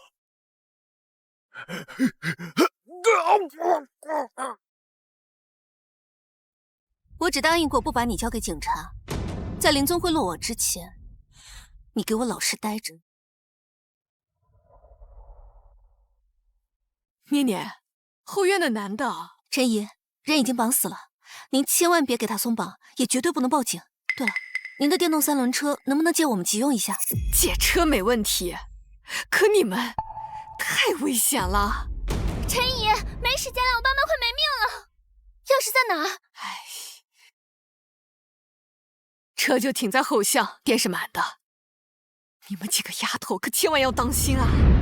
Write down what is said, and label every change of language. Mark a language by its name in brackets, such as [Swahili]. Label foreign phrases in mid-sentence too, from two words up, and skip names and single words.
[Chinese] 我只答应过不把你交给警察，在林宗辉落网之前，你给我老实待着。念念，后院的男的。陈姨，人已经绑死了，您千万别给他松绑，也绝对不能报警。对了，您的电动3轮车能不能借我们急用一下？借车没問題，可你們太危險了。陳姨，沒時間了，我爸媽快沒命了。鑰匙在哪兒？唉，車就停在後巷，電是滿的。你們幾個丫頭可千萬要當心啊！